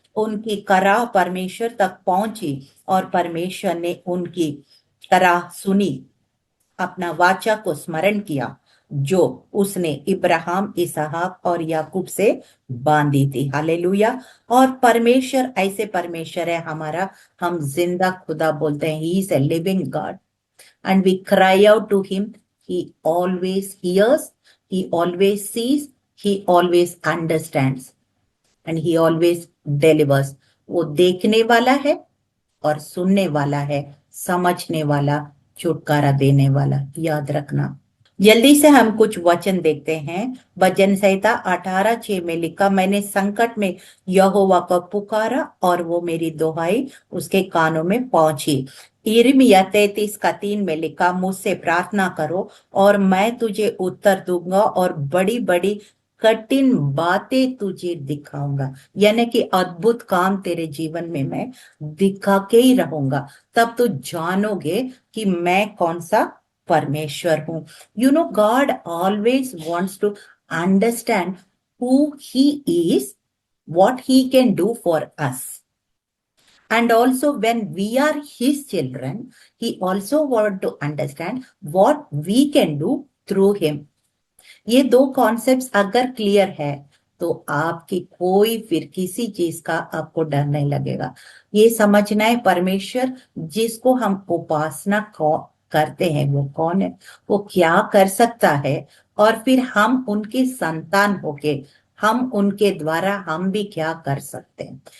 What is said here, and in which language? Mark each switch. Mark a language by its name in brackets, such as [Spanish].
[Hindi] उनकी करा परमेश्वर तक पहुंची और परमेश्वर ने उनकी करा सुनी, अपना वाचा को स्मरण किया जो उसने इब्राहिम, इसहाक और याकूब से बांधी थी। हालेलुया। और परमेश्वर ऐसे परमेश्वर है हमारा, हम जिंदा खुदा बोलते हैं। [English] He is a living god and we cry out to him. He always hears, he always sees, he always understands and he always delivers. [Hindi] वो देखने वाला है और सुनने वाला है, समझने वाला, छुटकारा देने वाला। याद रखना। जल्दी से हम कुछ वचन देखते हैं। भजन संहिता 18:6 में लिखा, मैंने संकट में यहोवा को पुकारा और वो मेरी दुहाई उसके कानों में पहुंची। यिर्मयाह 33:3 में लिखा, मुझसे प्रार्थना करो और मैं तुझे उत्तर दूंगा और बड़ी बड़ी कठिन बातें तुझे दिखाऊंगा। यानी कि अद्भुत काम तेरे जीवन में मैं दिखा के ही रहूंगा, तब तू जानोगे कि मैं कौन सा परमेश्वर हूं। [English] You know, God always wants to understand who He is, what He can do for us. And also, when we are His children, He also wants to understand what we can do through Him. [Hindi] ये दो concepts अगर clear है तो आपकी कोई फिर किसी चीज का आपको डर नहीं लगेगा। ये समझना है परमेश्वर जिसको हम उपासना करते हैं वो कौन है, वो क्या कर सकता है, और फिर हम उनके संतान होके हम उनके द्वारा हम भी क्या कर सकते हैं।